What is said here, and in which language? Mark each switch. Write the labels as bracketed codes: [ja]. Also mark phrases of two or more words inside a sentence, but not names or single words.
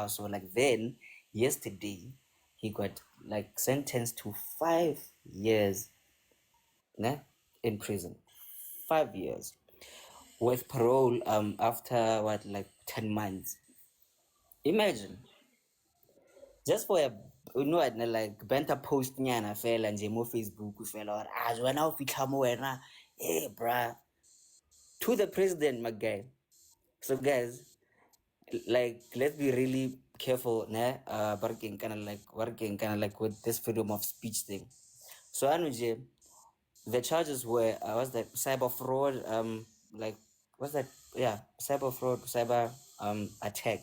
[en] So like then, yesterday, he got like sentenced to 5 years, nah, in prison. 5 years with parole after what like 10 months. Imagine just for a what like banter post [tn] nyana fela nje mo Facebook fela [en] or [tn] wena o fitlha mo wena [en] hey bruh to the president my guy. So guys, like let's be really careful, ne? Working kind of like with this freedom of speech thing. So Anuje, the charges were what's that, cyber fraud, like what's that, yeah, cyber fraud, cyber attack,